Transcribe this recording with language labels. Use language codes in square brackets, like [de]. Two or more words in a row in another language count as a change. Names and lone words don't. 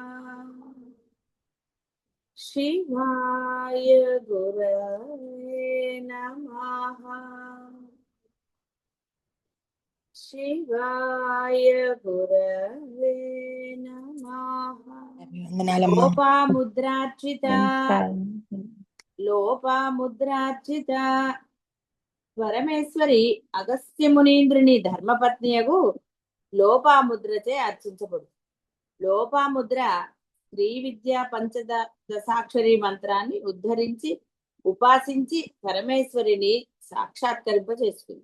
[sa] शिवाय गुरवे नमः। शिवाय गुरवे नमः। [te] వందనాలమ్మా. [sa] लोपामुद्रार्चित [te] నమస్కారం. లోపాముద్రార్చిత పరమేశ్వరి అగస్త్య మునీంద్రుని ధర్మపత్నియగు లోపాముద్రచే అర్చించబడు. లోపాముద్ర శ్రీ విద్యా పంచదశాక్షరి మంత్రాన్ని ఉద్ధరించి ఉపాసించి పరమేశ్వరిని సాక్షాత్కరింప చేసుకుంది.